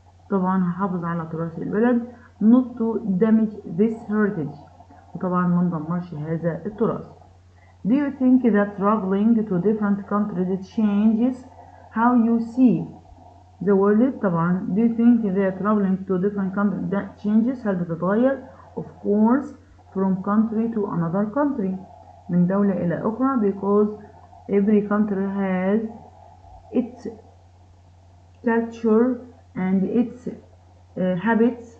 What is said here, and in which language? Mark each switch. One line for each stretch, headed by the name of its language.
Arabic: طبعا هحافظ على تراث البلد.
English: not to damage this heritage.
Arabic: وطبعا ما ندمرش هذا التراث.
English: Do you think that traveling to different countries changes how you see the world? طبعا do you think that traveling to different countries that changes
Arabic: هل بتتغير؟
English: of course from country to another country
Arabic: من دولة إلى أخرى
English: because every country has its culture and its habits.